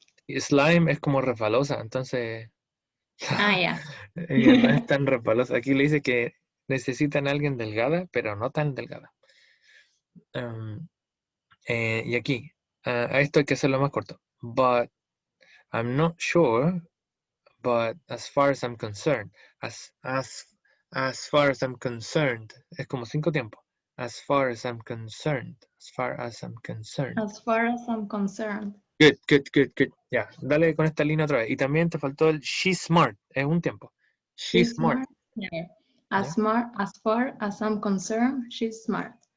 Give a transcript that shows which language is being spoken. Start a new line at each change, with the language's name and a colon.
Spanish: Y slime es como resbalosa, entonces Ah, ya. ella no es tan resbalosa. Aquí le dice que necesitan a alguien delgada, pero no tan delgada. Y aquí, a esto hay que hacerlo más corto.
English: But I'm not sure, but as far as I'm concerned, as far as I'm concerned,
Spanish: es como 5 tiempos.
English: As far as I'm concerned, as far as I'm concerned. As far as I'm concerned. Good, good, good, good.
Spanish: Ya, dale con esta línea otra vez. Y también te faltó el
English: she's smart,
Spanish: es un tiempo.
English: She's smart. Yeah. As far as I'm concerned, she's smart.